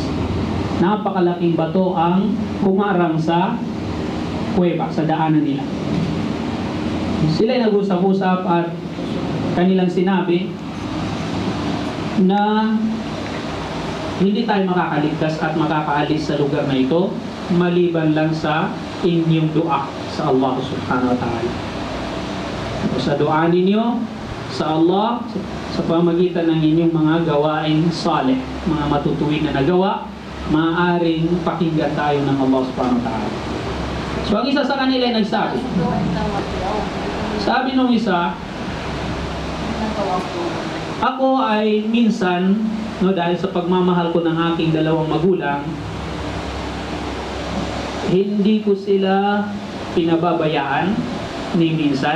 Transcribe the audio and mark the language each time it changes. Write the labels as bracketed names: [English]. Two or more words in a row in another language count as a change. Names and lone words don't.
[Filipino] Napakalaking bato ang humarang sa kuweba, sa daanan nila. Sila ay nag-usap-usap at kanilang sinabi na hindi tayo makakaligtas at makakaalis sa lugar na ito maliban lang sa inyong dua sa [Arabic] الله سبحانه وتعالى. [Filipino] Sa dua ninyo sa Allah, sa pamagitan ng inyong mga gawain saleh, mga matutuwid na nagawa, maaaring pakinggan tayo ng [Arabic] الله سبحانه وتعالى. [Filipino] So ang isa sa kanila ay nagsabi, sabi nung isa, ako ay minsan, dahil sa pagmamahal ko ng aking dalawang magulang, hindi ko sila pinababayaan ni minsan.